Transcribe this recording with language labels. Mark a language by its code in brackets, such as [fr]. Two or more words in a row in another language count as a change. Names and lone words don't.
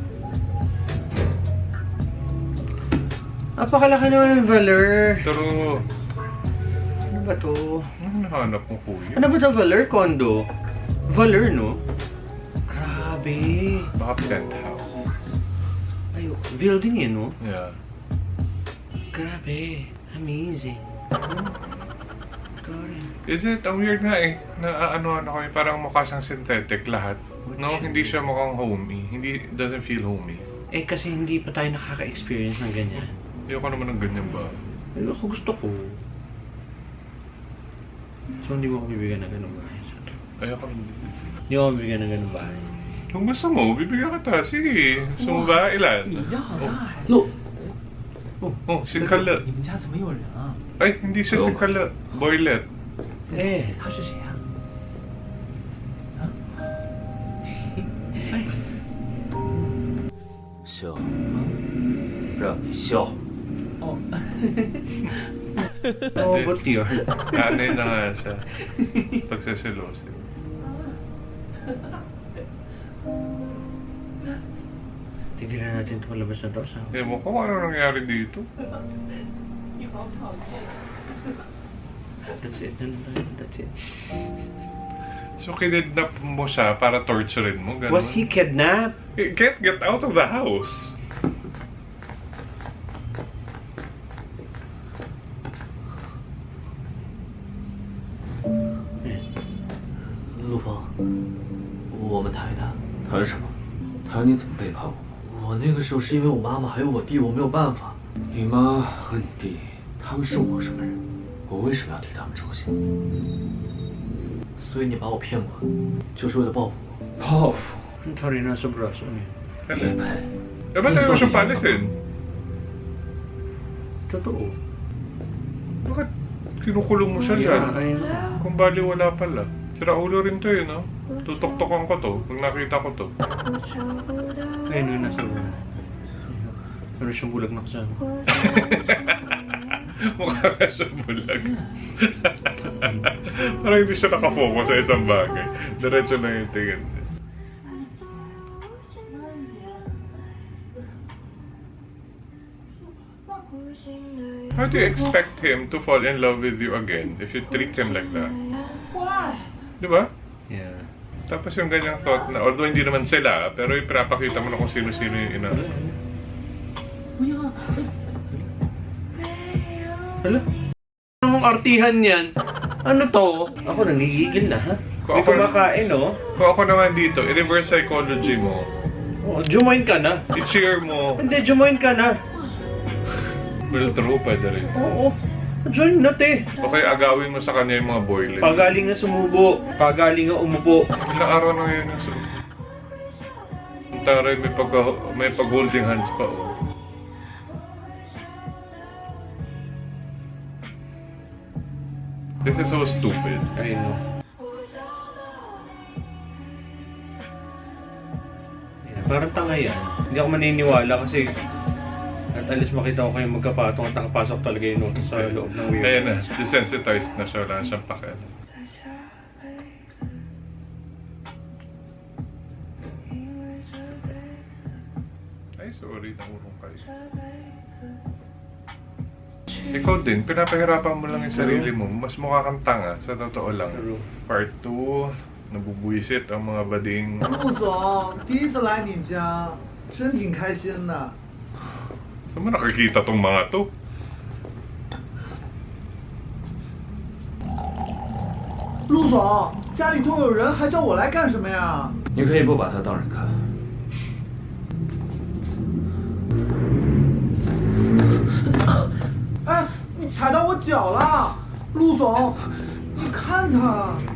[tl] Napakalaki naman ng Valor. Pero, Ano ba to? ano nahanap mo, kuya? Ano ba to, Valor? Condo? Valor, no? Grabe. Baka penthouse. Ay, building yun, no? Yeah. Grabe. Amazing. [en] Is it? [tl] Ang weird nga eh. Na ano ko eh, parang mukha siyang synthetic lahat. No, hindi siya mukhang homey. Hindi, [en] doesn't feel homey. [tl] Eh, kasi hindi pa tayo nakaka-experience ng ganyan. Hindi ako naman ng ganyan ba? Pero ako gusto ko. So, hindi mo ako bibigyan ng ganun bahay. Ayoko naman. Hindi mo ako bibigyan ng ganun bahay. Kung gusto mo, bibigyan kita. Sige. Gusto mo ba? Ilan? [zh] 你家好大呀！ [tl] Lo! Oh, si Kala. [zh] 你们家怎么有人啊？ [tl] Ay, hindi siya si Kala. Boylet. [zh] 哎，他是谁呀、啊？哎，小笑，让你笑。 [tl] Oh, ba't yun? Kanay na nga siya. Pagsaselosin. Tigilan natin ito palabas na to. Eh mo kung ano nangyari dito. [en] That's it. That's it. [tl] So kinidnap mo siya para torturein mo, ganun? [en] Was he kidnapped? He can't get out of the house. Hmm. [zh] 陆枫，我们谈一谈。谈什么？谈你怎么背叛我？我那个时候是因为我妈妈还有我弟，我没有办法。你妈和你弟，他们是我什么人？我为什么要替他们着想？所以你把我骗过来，就是为了报复我。报复？ [tl] Ang tari na sa braso niya. [zh] 也配？ [tl] Eh ba't ayaw mo siyang palisin? Totoo. Bakit kinukulong mo siya dyan? Kung bali wala pala. Sira ulo rin to eh, no? Tutok-tokan ko to pag nakita ko to. Ngayon yung nasa braso. Meron siyang bulag na kasama. Mukha ka siyang bulag. Parang hindi siya nakafocus sa isang bagay. Diretso na yung tingin niya. [en] How do you expect him to fall in love with you again if you treat him like that? [tl] Di ba? Yeah. Tapos yung ganyang thought na, although hindi naman sila, pero ipinapakita mo na kung sino-sino yung ina. Hala? Anong artihan yan? Ano to? Ako nanggigigil na, ha? May kumakain, oh. Kung ako naman dito, i-reverse psychology mo. Oh, jumoin ka na. I-cheer mo. Hindi, jumoin ka na. [en] Well, true, [tl] pwede rin. Oo. Join na, te. Okay, agawin mo sa kanya yung mga boiling. Pagaling na sumubo. Pagaling na umupo. Ilang araw na yun. Taray, may pag-holding hands pa. Oh. [en] This is so stupid. I know. [tl] Ayan, parang tanga yan. Hindi ako maniniwala kasi at alis makita ko kayo magkapatong at nakapasok talaga yung notice sa loob ng weird. Ayan na, desensitized na siya. Wala na siyang pakialam. Ay, sorry. Nangurong kayo. Ikaw din, pinapahirapan mo lang yung sarili mo. Mas mukha kang tanga, sa totoo lang. Part 2, nabubuisit ang mga bading. [zh] 陆总，第一次来你家，真挺开心的。 [tl] Saan mo nakikita tong mga to? [zh] 陆总，家里都有人，还叫我来干什么呀？你可以不把他当人看。哎，你踩到我脚了，陆总，你看他。